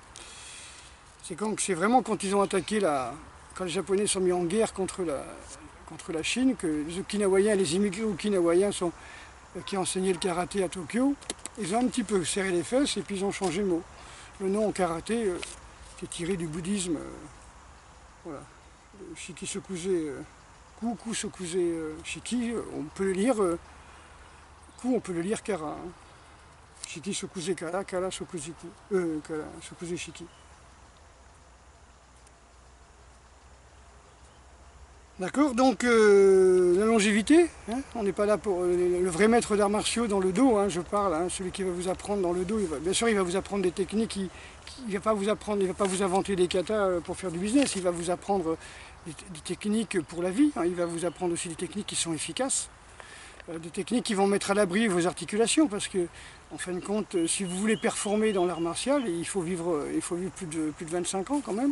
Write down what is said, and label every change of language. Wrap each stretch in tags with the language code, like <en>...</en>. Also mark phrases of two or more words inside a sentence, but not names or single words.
<fr>C'est vraiment quand ils ont attaqué quand les Japonais sont mis en guerre contre la Chine, que les Okinawaïens, les immigrés okinawaïens qui enseignaient le karaté à Tokyo, ils ont un petit peu serré les fesses et puis ils ont changé le mot. Le nom en karaté, qui est tiré du bouddhisme, voilà.</fr> <ja>色即是、空即是色,</ja> <fr>on peut le lire, Ku on peut le lire Kara. Hein.</fr> <ja>色即是空、空即是空、空即是色.</ja> <fr>D'accord, donc la longévité, hein, on n'est pas là pour le vrai maître d'arts martiaux dans le dos, hein, je parle, hein, celui qui va vous apprendre dans le dos, bien sûr il va vous apprendre des techniques, il ne va pas vous apprendre, il va pas vous inventer des katas pour faire du business, il va vous apprendre des techniques pour la vie, hein, il va vous apprendre aussi des techniques qui sont efficaces, des techniques qui vont mettre à l'abri vos articulations, parce que en fin de compte, si vous voulez performer dans l'art martial, il faut vivre plus de 25 ans quand même.</fr>